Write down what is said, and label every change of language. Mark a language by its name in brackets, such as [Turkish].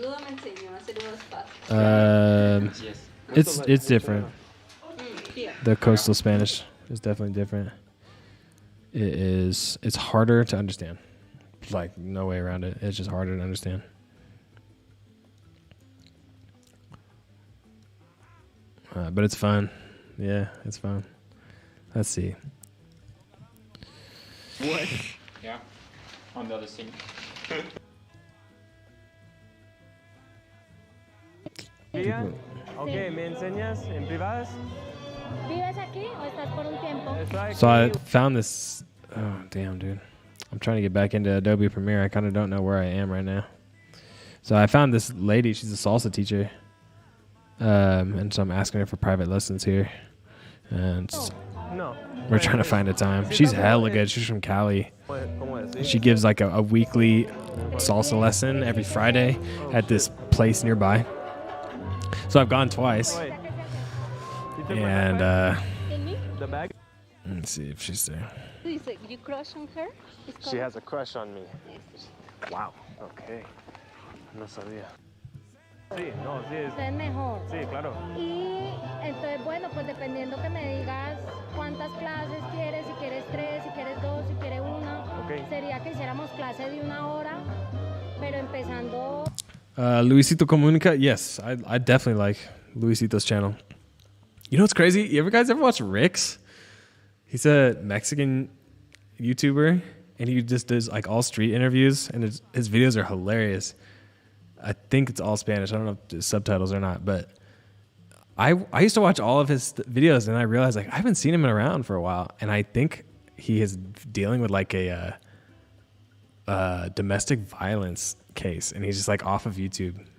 [Spanish] Ludo me enseñó a hacer unos pasos. [English] It's different. Here. The coastal Spanish is definitely different. It's harder to understand. Like, no way around it. It's just harder to understand. But it's fun. Yeah, it's fun. Let's see. What? Yeah, on the other thing. [Spanish] Okay, ¿me enseñas en privadas? ¿Vives aquí o estás por un tiempo? [English] So I found this. Oh, damn, dude. I'm trying to get back into Adobe Premiere. I kind of don't know where I am right now. So I found this lady. She's a salsa teacher. And so I'm asking her for private lessons here. And No. we're trying to find a time. She's hella good. She's from Cali. She gives like a weekly salsa lesson every Friday at this place nearby. So I've gone twice. And The bag? let's see if she's there. Dice, you crush on her? It's She has a crush on me. Wow. Okay. [Spanish] No sabía. Sí, no, sí es. Es mejor. Sí, claro. Y entonces, bueno, pues dependiendo que me digas cuántas clases quieres, si quieres 3, si quieres 2, si quieres 1, [English] Ok. [Spanish] sería que hiciéramos clase de 1 hora, pero empezando. Luisito Comunica. [English] Yes, I definitely like Luisito's channel. You know what's crazy? You guys ever watch Rick's? He's a Mexican YouTuber, and he just does like all street interviews, and his videos are hilarious. I think it's all Spanish. I don't know if there's subtitles or not, but I used to watch all of his videos, and I realized like I haven't seen him around for a while, and I think he is dealing with like a domestic violence case, and he's just like off of YouTube.